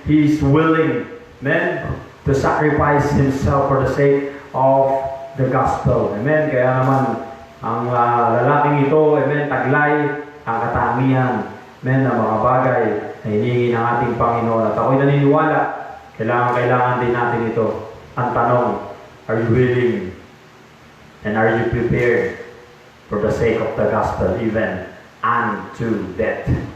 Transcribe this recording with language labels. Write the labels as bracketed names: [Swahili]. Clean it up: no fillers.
[English] He is willing, amen, to sacrifice himself for the sake of the gospel. Amen? [Filipino] Kaya naman, ang lalaking ito, amen, taglay ang katangian, amen, ng mga bagay na hinihingi ng ating Panginoon. At ako'y naniniwala, kailangan din natin ito. Ang tanong, [English] are you willing? And are you prepared for the sake of the gospel, even unto death?